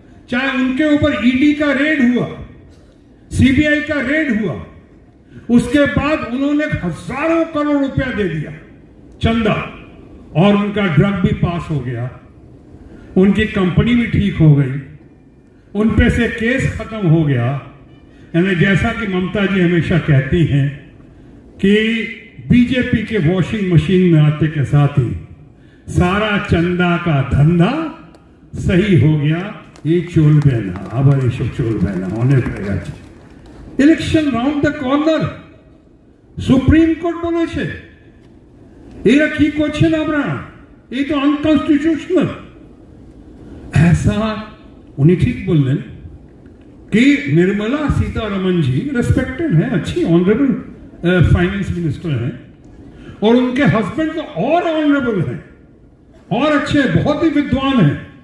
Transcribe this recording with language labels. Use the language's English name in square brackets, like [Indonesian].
[Hindi] चाहे उनके ऊपर ईडी का रेड हुआ, सीबीआई का रेड हुआ, उसके बाद उन्होंने हजारों करोड़ रुपया दे दिया चंदा, और उनका ड्रग भी पास हो गया, उनकी कंपनी भी ठीक हो गई, उन पे से केस खत्म हो गया। यानी जैसा कि ममता जी हमेशा कहती हैं कि बीजेपी के वॉशिंग मशीन में आते के साथ ही सारा चंदा का धंधा सही हो गया। [Bangla] ये चोलबे ना, আবার এইসব চলবে না, অনেক হয়ে গেছে। Election round the corner, supreme court বলেছে এরা কি করছেন আপনারা, এই তো আনকনস্টিটিউশনাল। [Hindi] ऐसा उन्हें ठीक बोलने कि निर्मला सीतारमण जी रेस्पेक्टेड है, अच्छी ऑनरेबल फाइनेंस मिनिस्टर हैं, और उनके हस्बैंड तो और ऑनरेबल हैं और अच्छे, बहुत ही विद्वान हैं।